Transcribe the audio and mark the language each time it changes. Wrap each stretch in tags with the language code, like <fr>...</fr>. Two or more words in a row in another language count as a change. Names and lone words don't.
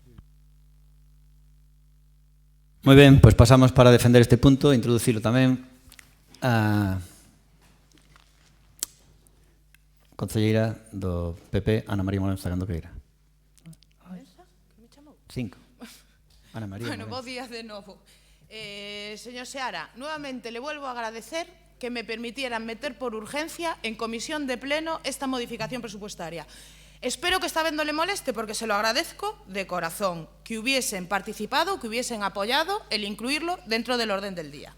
<gl>Moi ben, pois pasamos para defender este punto, introducilo tamén a concelleira do PP, Ana María Moreno Candoqueira. 5. Ana María Bueno, Moreno. bo día de novo.</gl> <es>Señor Seara, nuevamente le vuelvo a agradecer que me permitieran meter por urgencia en comisión de pleno esta modificación presupuestaria. Espero que esta vez no le moleste porque se lo agradezco de corazón, que hubiesen participado, que hubiesen apoyado el incluirlo dentro del orden del día.</es>